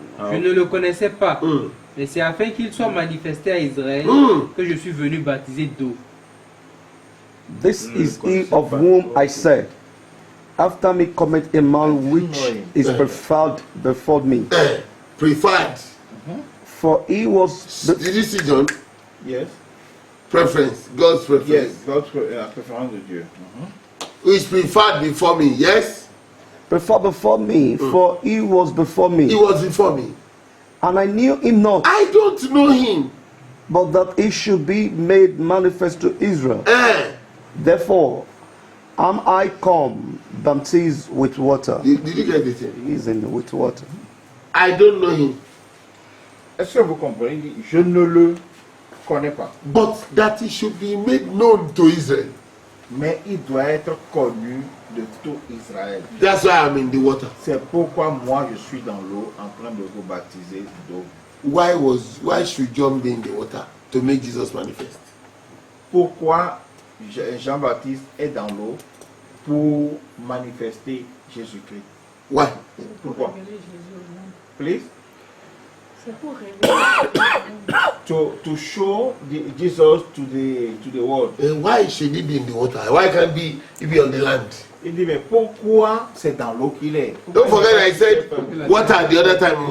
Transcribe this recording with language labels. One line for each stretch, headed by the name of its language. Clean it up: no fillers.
French: Je ne le connaissais pas. Mais c'est afin qu'il soit manifesté à Israël que je suis venu baptiser d'eau.
English: This is he of whom I said, after me cometh a man which is preferred before me. Preferred. For he was Did you see John? Yes. Preference. God's preference. Yes, God's
French: préférence de Dieu.
English: Who is preferred before me? Yes? preferred before me, for he was before me. He was before me. And I knew him not, I don't know him. but that he should be made manifest to Israel. Therefore am I come baptized with water. Did you get it? He is in with water. I don't know him.
French: Est-ce que vous comprenez? Il dit, je ne le connais pas.
English: But that he should be made known to Israel.
French: Mais il doit être connu de tout Israël.
English: That's why I'm in the water.
French: C'est pourquoi moi je suis dans l'eau en train de vous baptiser d'eau.
English: Why should John be in the water? To make Jesus manifest.
French: Pourquoi Jean-Baptiste est dans l'eau? Pour manifester Jésus-Christ.
English: Why?
French: Pourquoi? Please? C'est pour révéler.
English: To show Jesus to the world. And why should he be in the water? Why can't he be on the land?
French: Il dit, mais pourquoi c'est dans l'eau qu'il est?
English: Don't forget I said water the other time.